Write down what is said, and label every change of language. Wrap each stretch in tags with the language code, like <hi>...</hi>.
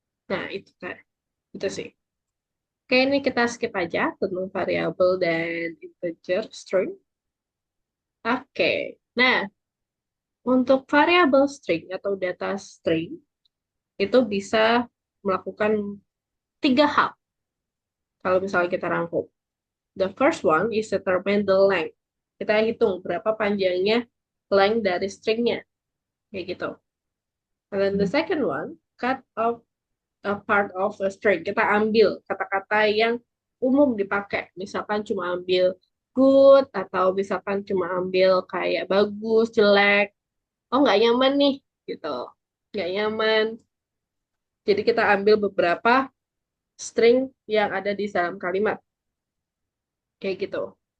<id>Nah, itu kan. Itu sih. Oke, ini kita skip aja tentang variabel dan integer string. Oke. Nah, untuk variabel string atau data string itu bisa melakukan tiga hal kalau misalnya kita rangkum.</id> <en>The first one is determine the length.</en> <id>Kita hitung berapa panjangnya length dari stringnya. Kayak gitu.</id> <en>And then the Hmm. second one, cut off a part of a string.</en> <id>Kita ambil kata-kata yang umum dipakai. Misalkan cuma ambil good, atau misalkan cuma ambil kayak bagus, jelek. Oh, nggak nyaman nih, gitu. Nggak nyaman. Jadi kita ambil beberapa string yang ada di dalam kalimat. Kayak gitu.</id>